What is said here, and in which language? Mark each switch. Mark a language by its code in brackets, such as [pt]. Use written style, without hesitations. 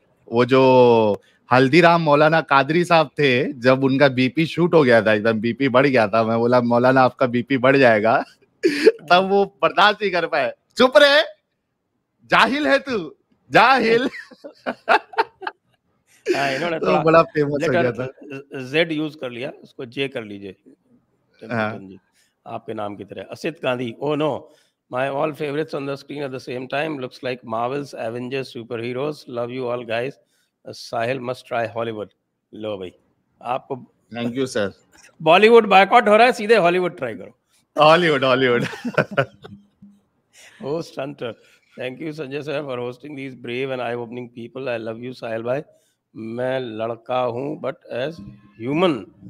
[hi] वो जो हल्दीराम मौलाना कादरी साहब थे, जब उनका बीपी शूट हो गया था, एकदम बीपी बढ़ गया था, मैं बोला मौलाना आपका बीपी बढ़ जाएगा, तब वो बर्दाश्त नहीं कर पाए, चुप रहे, जाहिल है तू, जाहिल। इन्होंने तो बड़ा फेमस हो गया था। जेड यूज कर लिया, उसको जे कर लीजिए जी, आपके नाम की तरह। [en] Asit Gandhi, oh no, my all favorites on the screen at the same time, looks like Marvel's Avengers superheroes, love you all guys, Sahil must try Hollywood। [hi] लो भाई, आपको [en] Thank you sir. [hi] Bollywood boycott हो रहा है, सीधे हॉलीवुड ट्राई करो। Hollywood [en] Host hunter, thank you Sanjay sir for hosting these brave and eye opening people. I love you Sahil भाई, [hi] मैं लड़का हूँ [en] But as human.